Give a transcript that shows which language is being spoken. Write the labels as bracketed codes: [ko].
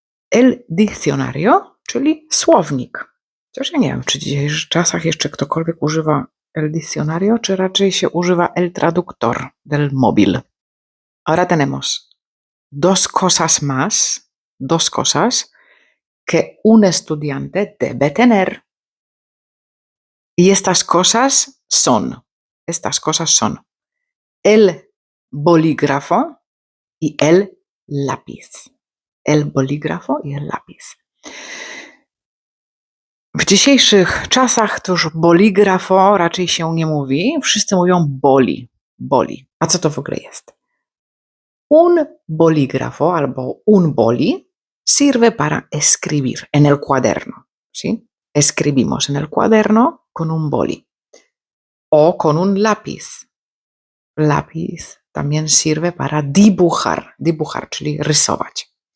[pl] El diccionario, czyli słownik. Chociaż ja nie wiem, czy w dzisiejszych czasach jeszcze ktokolwiek używa el diccionario, czy raczej się używa [es] el traductor del móvil. Ahora tenemos dos cosas que un estudiante debe tener. Y estas cosas son el bolígrafo y el lápiz. El bolígrafo i el lápiz. [pl] W dzisiejszych czasach to już bolígrafo raczej się nie mówi. Wszyscy mówią boli. A co to w ogóle jest? [es] Un bolígrafo [pl] albo [es] un boli sirve para escribir en el cuaderno, ¿sí? Escribimos en el cuaderno con un boli o con un lápiz. Lápiz también sirve para dibujar, [pl] czyli rysować.